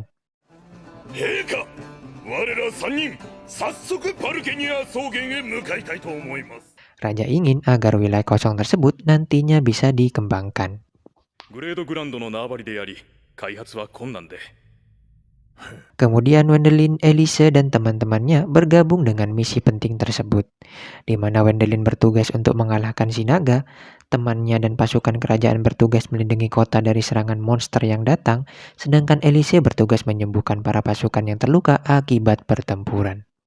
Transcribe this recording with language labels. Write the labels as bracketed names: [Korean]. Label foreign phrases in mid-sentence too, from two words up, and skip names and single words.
[Japanese] Heika, 我ら3人、早速パルケニア草原へ向かいたいと思います。 [Indonesian] Raja ingin agar wilayah kosong tersebut nantinya bisa dikembangkan. [Japanese] グレードグランドの縄張りであり、開発は困難で。 [Indonesian] Kemudian Wendelin, Elise, dan teman-temannya bergabung dengan misi penting tersebut, di mana Wendelin bertugas untuk mengalahkan si naga, temannya dan pasukan kerajaan bertugas melindungi kota dari serangan monster yang datang, sedangkan Elise bertugas menyembuhkan para pasukan yang terluka akibat pertempuran.